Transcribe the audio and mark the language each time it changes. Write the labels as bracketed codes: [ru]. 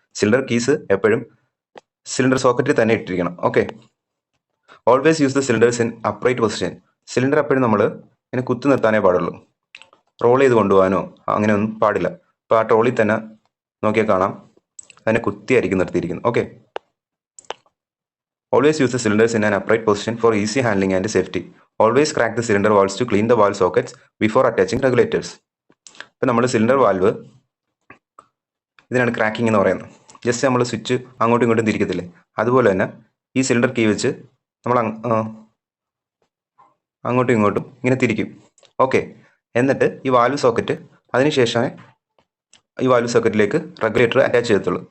[ml] Cylinder keys എപ്പോഴും cylinder സോക്കറ്റിൽ തന്നെ ഇട്ടിരിക്കണം. Okay. [en] Always use the cylinders in upright position. [ml] Cylinder എപ്പോഴും നമ്മൾ ഇങ്ങനെ കുത്തി നിർത്താനേ പാടുള്ളൂ. റോൾ ചെയ്ത് കൊണ്ടുപോകാനോ അങ്ങനെയൊന്നും പാടില്ല. അപ്പോൾ ആ ട്രോളിൽ തന്നെ നോക്കിയാൽ കാണാം അതിനെ കുത്തിയായിരിക്കും നിർത്തിയിരിക്കുന്നത്. Okay. [en] Always use the cylinders in an upright position for easy handling and safety. Always crack the cylinder valves to clean the valve sockets before attaching regulators. [ml] ഇപ്പോൾ നമ്മൾ സിലിണ്ടർ വാൽവ് ഇതിനാണ് ക്രാക്കിംഗ് എന്ന് പറയുന്നത്. ജസ്റ്റ് നമ്മൾ switch അങ്ങോട്ടും ഇങ്ങോട്ടും തിരിക്കത്തില്ലേ, അതുപോലെ തന്നെ ഈ സിലിണ്ടർ കീ വെച്ച് നമ്മൾ അങ്ങോട്ടും ഇങ്ങോട്ടും ഇങ്ങനെ തിരിക്കും. ഓക്കെ. എന്നിട്ട് ഈ വാൽവ് സോക്കറ്റ് അതിനുശേഷമേ ഈ വാൽവ് സോക്കറ്റിലേക്ക് റെഗുലേറ്റർ അറ്റാച്ച് ചെയ്യത്തുള്ളൂ.